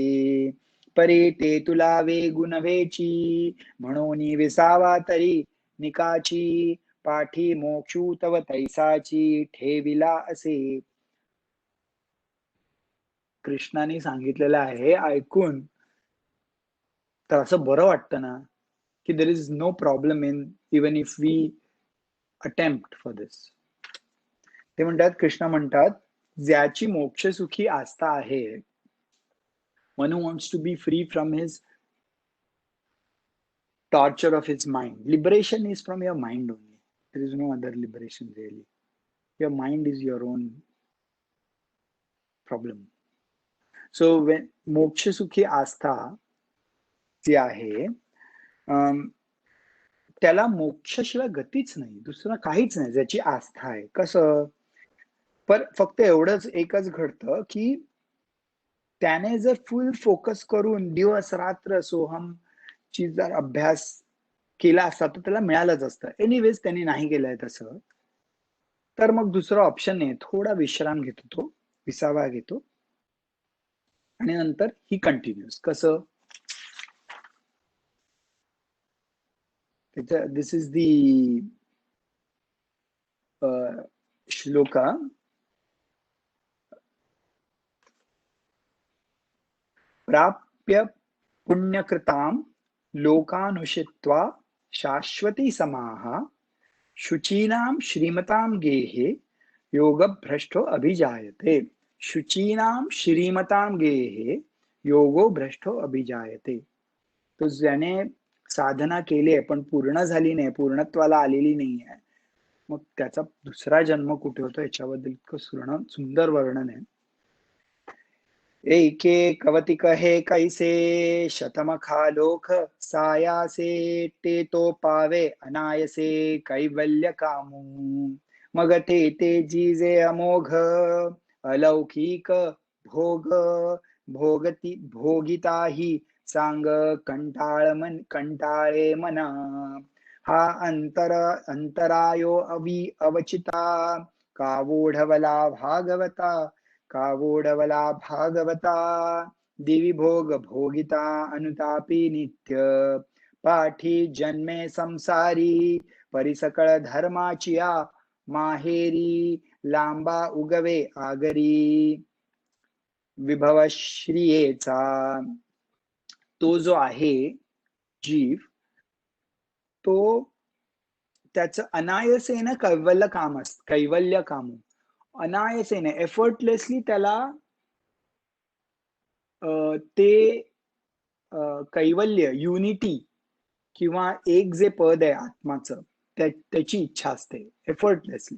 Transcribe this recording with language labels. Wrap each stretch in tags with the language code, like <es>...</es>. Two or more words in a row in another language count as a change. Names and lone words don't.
<mr>परी ते तुला वेगु नव्हेची, म्हणून विसावा तरी निकाची, पाठी मोक्षू तव तैसाची ठेविला असे. कृष्णाने सांगितलेलं आहे ऐकून तर असं बरं वाटतं ना, की</mr> <en>there is no problem in even if we attempt for this.</en> <mr>ते म्हणतात, कृष्ण म्हणतात, ज्याची मोक्षसुखी आस्था आहे,</mr> <en>one who wants to be free from his torture of his mind. Liberation is from your mind only. There is no other liberation really. Your mind is your own problem. So when</en> <mr>मोक्षसुखी आस्था जी आहे, त्याला मोक्षशिवाय गतीच नाही, दुसरं काहीच नाही, ज्याची आस्था आहे. कसं? पण फक्त एवढंच एकच घडतं, की त्याने जर</mr> <en>full focus</en> <mr>करून दिवस रात्र सोहम ची जर अभ्यास केला असता तर त्याला मिळालंच असतं. एनिवेज त्यांनी नाही केलंय तसं. तर मग दुसरा ऑप्शन आहे, थोडा विश्राम घेतो तो, विसावा घेतो आणि नंतर ही कंटिन्यूस. कसं?</mr> <en>this is the shloka.</en> <sa>प्राप्य पुण्यकृतां लोकानुषित्वा शाश्वती समाः, शुचीनां श्रीमतां गेहे योगभ्रष्टो अभिजायते. शुचीनां श्रीमतां गेहे योगो भ्रष्टो अभिजायते.</sa> <mr>तो ज्याने साधना केली आहे पण पूर्ण झाली नाही, पूर्णत्वाला आलेली नाही आहे, मग त्याचा दुसरा जन्म कुठे होतो याच्याबद्दल इतकं सुंदर वर्णन आहे. एके कवतिक हे कैसे शतमखा लोक सायासे, ते तो पावे अनायसे कैवल्य कामू. मग ते जीजे अमोघ अलौकिक भोग, भोगिताही सांग कंटाळे मना. हा अंतरायो अवचिता, कावोढवला भागवता, कावोढवला भागवता. दिवी भोग भोगिता अनुतापी नित्य, पाठी जन्मे संसारी, परिसकळ धर्माचिया माहेरी. लांबा उगवे आगरी विभव श्रियेचा. तो जो आहे जीव, तो त्याचं अनायसेने कैवल्य काम, अनायसेने एफर्टलेसली त्याला ते कैवल्य, युनिटी किंवा एक जे पद आहे आत्माचं, त्याची इच्छा असते एफर्टलेसली.</mr>